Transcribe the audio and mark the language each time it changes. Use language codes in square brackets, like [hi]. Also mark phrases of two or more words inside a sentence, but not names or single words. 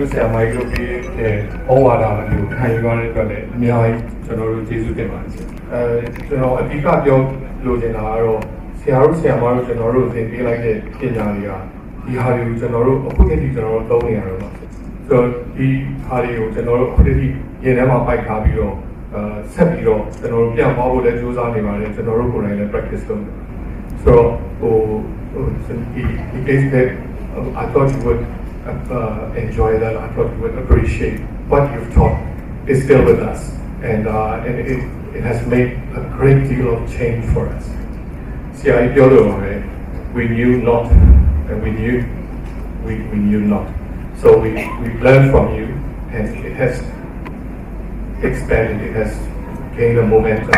[my] တို့ဆရာမကြီးတို့ပြီးတဲ့ဩဝါဒမျိုးခံယူရတဲ့အတွက်လည်းအများကြီးကျွန်တော်တို့ကျေးဇူးတင်ပါတယ်ကျွန်တော်အဓိကပြောလိုချင်တာကတော့ဆရာတို့ဆရာမတို့ကျွန်တော်တို့သင်ပေးလိုက်တဲ့ပညာတွေကဒီဟာတွေကိုကျွန်တော်တို့အခုတည်းကကျွန်တော်တို့သုံးနေရတော့ပါဆိုတော့ဒီဟာတွေကိုကျွန်တော်တို့အခုတည်းကရင်ထဲမှာပိုက်ထားပြီးတော့ဆက်ပြီးတော့ကျွန်တော်တို့ပြန်သွားဖို့လည်းကြိုးစားနေပါတယ်ကျွန်တော်တို့ကိုယ်တိုင်လည်း practice လုပ်နေပါတယ်ဆိုတော့ [en] ဒီ case that I thought you would enjoy that I thought you would appreciate what you've taught is still with us and it has made a great deal of change for us see I feel we knew not and we knew not so we learned from you and it has expanded it has gained a momentum